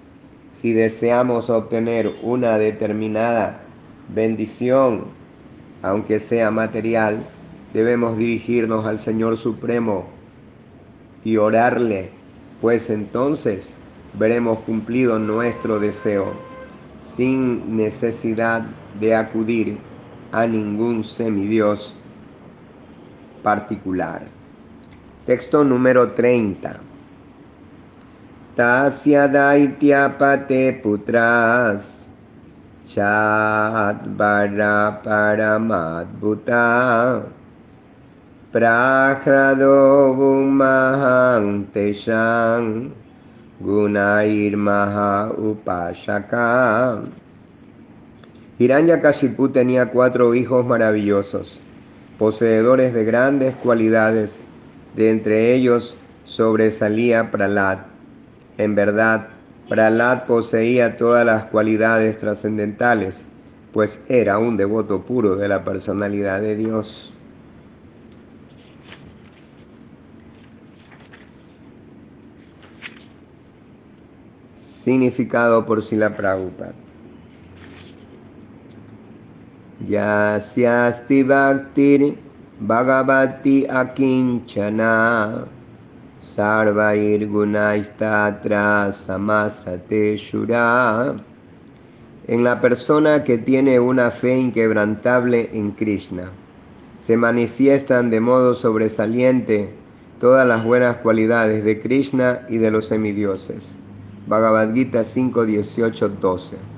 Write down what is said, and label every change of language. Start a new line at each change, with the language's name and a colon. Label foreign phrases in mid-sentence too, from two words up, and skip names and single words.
Spanish: Si deseamos obtener una determinada bendición, aunque sea material, debemos dirigirnos al Señor Supremo y orarle, pues entonces veremos cumplido nuestro deseo, sin necesidad de acudir a ningún semidios particular. Texto número 30.
Sanskrit: tasya daityapate putras Chadvara paramadbhuta prahrado bhumaham tesham gunair maha upashaka.
Spanish: Hiranyakashipu tenía 4 hijos maravillosos, poseedores de grandes cualidades. De entre ellos sobresalía Prahlad. En verdad, Prahlad poseía todas las cualidades trascendentales, pues era un devoto puro de la personalidad de Dios. Significado por Srila Prabhupada.
Sanskrit: Yasyasti bhaktir bhagavati akinchana sarvair gunaistatra samasate shura.
Spanish: En la persona que tiene una fe inquebrantable en Krishna, se manifiestan de modo sobresaliente todas las buenas cualidades de Krishna y de los semidioses. Bhagavad Gita 5, 18, 12.